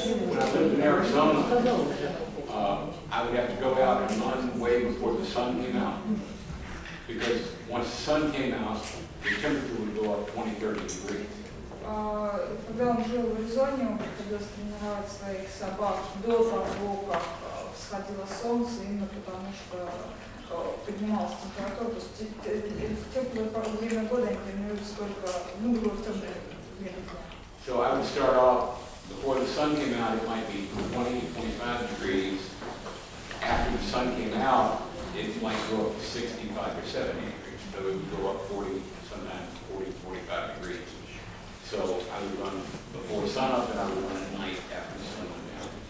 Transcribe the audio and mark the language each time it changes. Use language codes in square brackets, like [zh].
[en] When I lived in Arizona, I would have to go out and run way before the sun came out. Because once the sun came out, the temperature would go up 20-30 degrees. [ru] Когда он жил в Аризоне, он приходилось тренировать своих собак до того, как всходило солнце, именно потому что поднималась температура. То есть в теплое время года они тренируются только в темное время дня. [en] So I would start off, before the sun came out, it might be 20 to 25 degrees. After the sun came out, it might go up to 65 or 70 degrees. So it would go up 40, sometimes 40, 45 degrees. So I would run before sun up and I would run at night after the sun went down.